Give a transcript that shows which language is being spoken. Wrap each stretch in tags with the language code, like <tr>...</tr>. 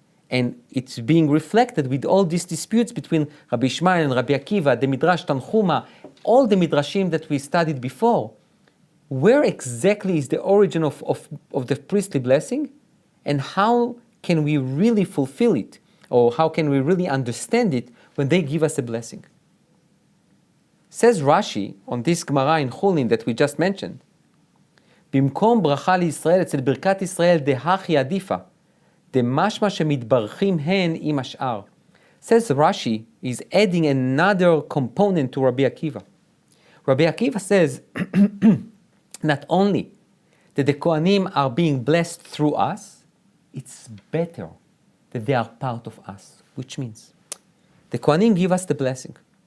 <en>And it's being reflected with all these disputes between Rabbi Ishmael and Rabbi Akiva, the Midrash Tanchuma, all the Midrashim that we studied before. Where exactly is the origin of the priestly blessing? And how can we really fulfill it? Or how can we really understand it when they give us a blessing? Says Rashi on this Gemara in Chulin that we just mentioned,</en> <he>במקום ברכה לישראל אצל ברכת ישראל דהכי עדיפה, דמשמע שמתברכים הן עם השאר.</he> <en>Says Rashi is adding another component to Rabbi Akiva. Rabbi Akiva says not only that the Kohanim are being blessed through us, it's better that they are part of us, which means the Kohanim give us the blessing.</en>